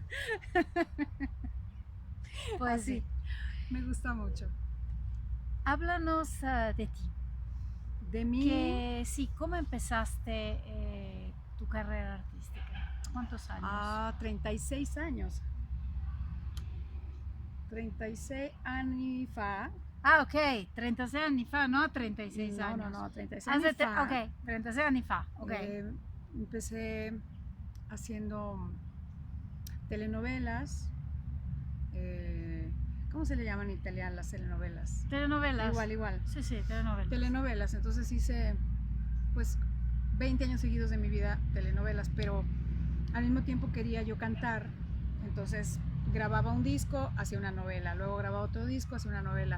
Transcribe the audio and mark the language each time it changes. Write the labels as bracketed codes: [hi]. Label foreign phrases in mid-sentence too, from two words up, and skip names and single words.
[es] Pues así, sí. me gusta mucho. Háblanos de ti. De mí, Que sí, ¿cómo empezaste tu carrera artística? ¿Cuántos años? a 36 años. [it] 36 anni fa. Ah, ok, 36 anni fa, [es] no 36 No, no, años. [it] no, 36 anni fa. Ok, 36 anni fa, ok. [es] Empecé haciendo telenovelas. ¿Cómo se le llaman en italiano las telenovelas? Telenovelas. Igual, igual. Sí, sí, telenovelas. Telenovelas, entonces hice pues 20 años seguidos de mi vida telenovelas, pero al mismo tiempo quería yo cantar, entonces grababa un disco, hacía una novela, luego grababa otro disco, hacía una novela.